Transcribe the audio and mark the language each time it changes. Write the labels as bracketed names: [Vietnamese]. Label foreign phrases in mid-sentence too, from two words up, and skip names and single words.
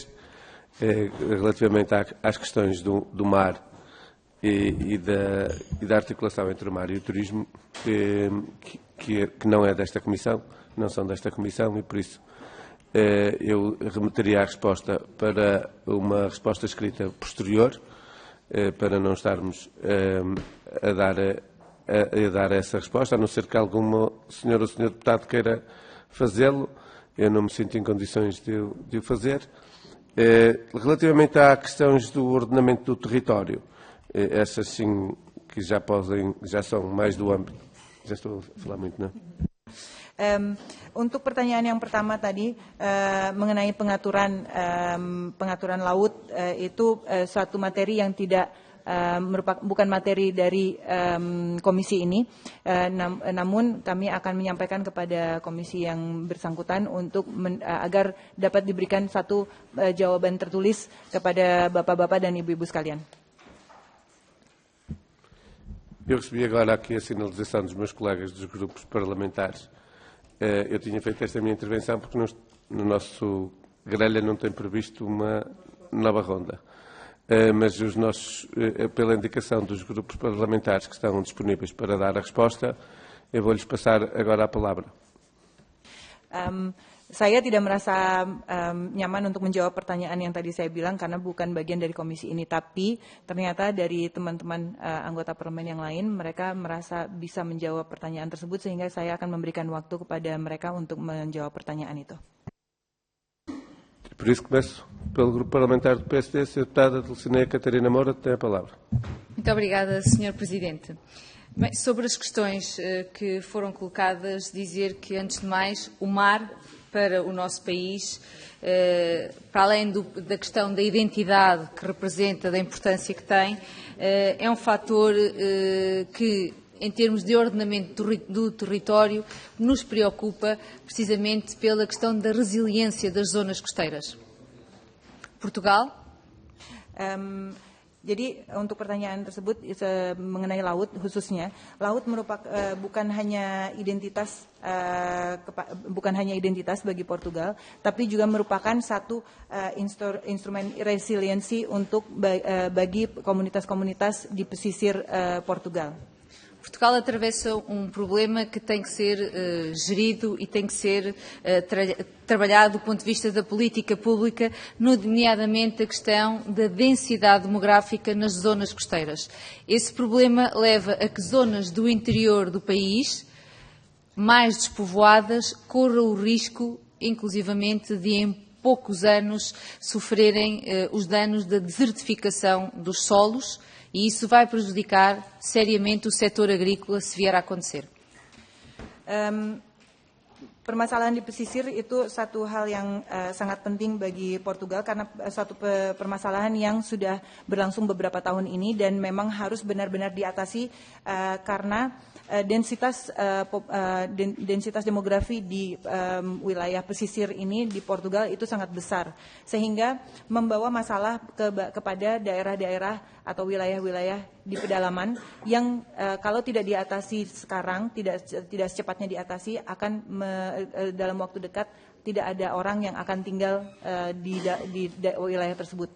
[Portuguese] Relativamente às questões do mar e da articulação entre o mar e o turismo, que não é desta Comissão, não são desta Comissão, e por isso eu remeteria a resposta para uma resposta escrita posterior, para não estarmos a dar essa resposta, a não ser que alguma senhora ou senhor deputado queira fazê-lo. Eu não me sinto em condições de o fazer. Relativamente às questões do ordenamento do território, essas sim que já são mais do âmbito. Já estou a falar muito, não é? [Indonesian] Untuk pertanyaan yang pertama tadi mengenai pengaturan laut, itu suatu materi yang tidak bukan materi dari komisi ini, namun kami akan menyampaikan kepada komisi yang bersangkutan untuk agar dapat diberikan satu jawaban tertulis kepada bapak-bapak dan ibu-ibu sekalian. [Portuguese] Eu recebi agora aqui a sinalização dos meus colegas dos grupos parlamentares. Eu tinha feito esta minha intervenção porque no nosso grelha não tem previsto uma nova ronda. Mas os nossos, pela indicação dos grupos parlamentares que estão disponíveis para dar a resposta, eu vou-lhes passar agora a palavra. [Indonesian] Saya tidak merasa nyaman untuk menjawab pertanyaan yang tadi saya bilang karena bukan bagian dari komisi ini, tapi ternyata dari teman-teman anggota parlemen yang lain, mereka merasa bisa menjawab pertanyaan tersebut, sehingga saya akan memberikan waktu kepada mereka untuk menjawab pertanyaan itu. [Portuguese] Por isso começo pelo grupo parlamentar do PSD, a deputada Dulcinea Catarina Moura tem a palavra. Muito obrigada, Sr. Presidente. Bem, sobre as questões que foram colocadas, dizer que, antes de mais, o mar para o nosso país, para além da questão da identidade que representa, da importância que tem, é um fator que, em termos de ordenamento do território, nos preocupa precisamente pela questão da resiliência das zonas costeiras. Portugal? [Indonesian] Jadi untuk pertanyaan tersebut mengenai laut khususnya, laut merupakan bukan hanya identitas bagi Portugal, tapi juga merupakan satu instrumen resiliensi untuk bagi komunitas-komunitas di pesisir Portugal. [Portuguese] Portugal atravessa um problema que tem que ser gerido e tem que ser trabalhado do ponto de vista da política pública, nomeadamente a questão da densidade demográfica nas zonas costeiras. Esse problema leva a que zonas do interior do país, mais despovoadas, corram o risco, inclusivamente, de em poucos anos sofrerem os danos da desertificação dos solos, e isso vai prejudicar seriamente o setor agrícola se vier a acontecer. [Indonesian] Permasalahan di pesisir itu satu hal yang sangat penting bagi Portugal karena suatu permasalahan yang sudah berlangsung beberapa tahun ini dan memang harus benar-benar diatasi karena densitas demografi di wilayah pesisir ini di Portugal itu sangat besar sehingga membawa masalah kepada daerah-daerah atau wilayah-wilayah di pedalaman yang kalau tidak diatasi sekarang, tidak secepatnya diatasi akan dalam waktu dekat tidak ada orang yang akan tinggal di wilayah tersebut.